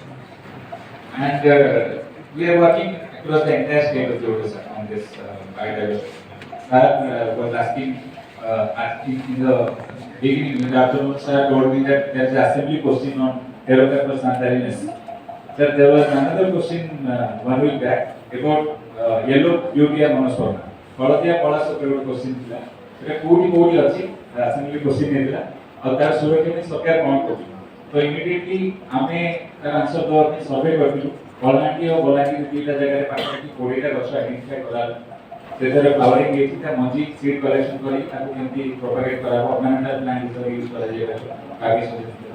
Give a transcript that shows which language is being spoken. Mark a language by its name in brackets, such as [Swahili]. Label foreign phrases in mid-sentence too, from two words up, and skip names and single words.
[English] And we are working across the entire state of Odisha on this biodiversity. Sir was asking in the beginning, in the afternoon, sir told me that there is an assembly question on Herocarpus santarinus. Sir, there was another question 1 week back about yellow beauty and monosperma. [Odia] Hଳଦିଆ କଳା ସହିତ ଗୋଟେ କ୍ୱେଶ୍ଚିନ୍ ଥିଲା, ସେଟା କୋଉଠି କୋଉଠି ଅଛି [English] assembly question [Odia] ହେଇଥିଲା ଆଉ ତାର ସୁରକ୍ଷା ପାଇଁ ସରକାର କ'ଣ କରୁଛି। ତ ଇମିଡିଏଟଲି ଆମେ ତାର ଆନ୍ସର ଦେବା ପାଇଁ ସର୍ଭେ କରିଥିଲୁ। କଳାହାଣ୍ଡି ଆଉ ବଲାଙ୍ଗୀର ଦୁଇଟା ଜାଗାରେ ପାଖାପାଖି 20ଟା ଗଛ ଆଇଡେଣ୍ଟିଫାଇ କଲା, ସେଥିରେ ଫ୍ଲାୱରିଂ ହେଇଛି, ତା ମଞ୍ଜି [English] seed collection [Odia] କରି ତାକୁ କେମିତି ପ୍ରୋପାଗେଟ୍ କରାହବ, [English] ornamental plant [Odia] ହିସାବରେ ୟୁଜ୍ କରାଯାଇପାରିବ, କାଗଜ ସଚେତନ।